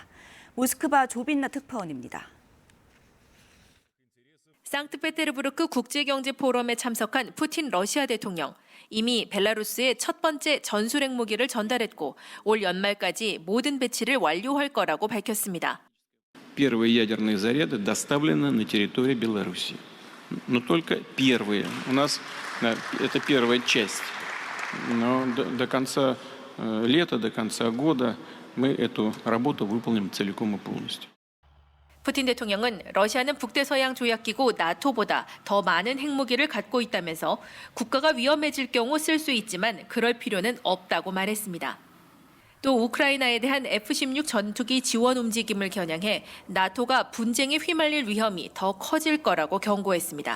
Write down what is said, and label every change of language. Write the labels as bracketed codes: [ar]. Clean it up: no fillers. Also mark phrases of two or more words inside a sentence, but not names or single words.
[ko] 모스크바 조빈나 특파원입니다. 상트페테르부르크 국제경제포럼에 참석한 푸틴 러시아 대통령. 이미 벨라루스에 첫 번째 전술 핵무기를 전달했고 올 연말까지 모든 배치를 완료할 거라고 밝혔습니다. [ru] Первые ядерные заряды доставлены на территорию Беларуси. Но только первые. У нас это первая часть. Но до конца лета, до конца года мы эту работу выполним целиком и полностью. [ko] 푸틴 대통령은 러시아는 북대서양 조약기구 나토보다 더 많은 핵무기를 갖고 있다면서 국가가 위험해질 경우 쓸 수 있지만 그럴 필요는 없다고 말했습니다. 또 우크라이나에 대한 F-16 전투기 지원 움직임을 겨냥해 나토가 분쟁에 휘말릴 위험이 더 커질 거라고 경고했습니다.